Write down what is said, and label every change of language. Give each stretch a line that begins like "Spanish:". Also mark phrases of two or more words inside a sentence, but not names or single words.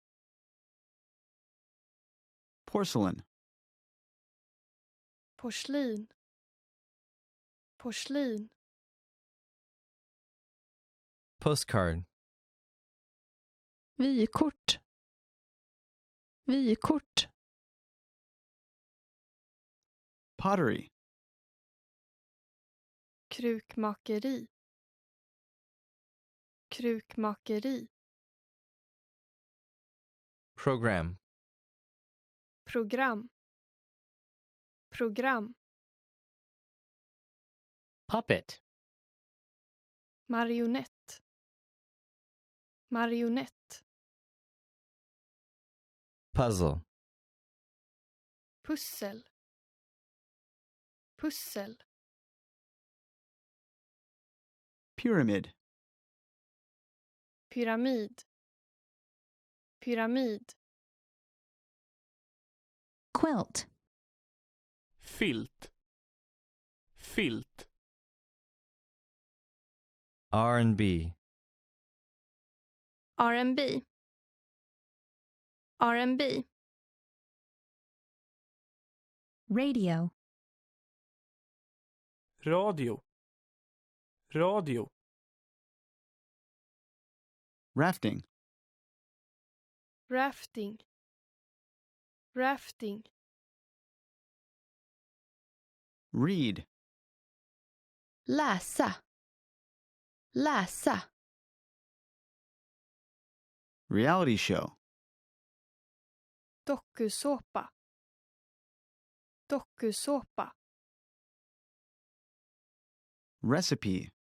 English: Porcelain.
Swedish: porslin, porslin,
English: Postcard.
Swedish: Vykort. Vykort.
English: Pottery.
Swedish: krukmakeri, krukmakeri,
English: Program.
Swedish: program, program,
English: Puppet.
Swedish: marionett, marionett,
English: Puzzle.
Swedish: pussel, pussel,
English: Pyramid.
Swedish: pyramid, pyramid,
English: Quilt.
Swedish: Filt. Filt.
English: R&B.
Swedish: R&B, R&B,
English: Radio.
Swedish: Radio. Radio.
English: Rafting.
Swedish: rafting, rafting,
English: Read.
Swedish: Läsa. Läsa.
English: Reality show.
Swedish: Dokusåpa. Dokusåpa.
English: Recipe.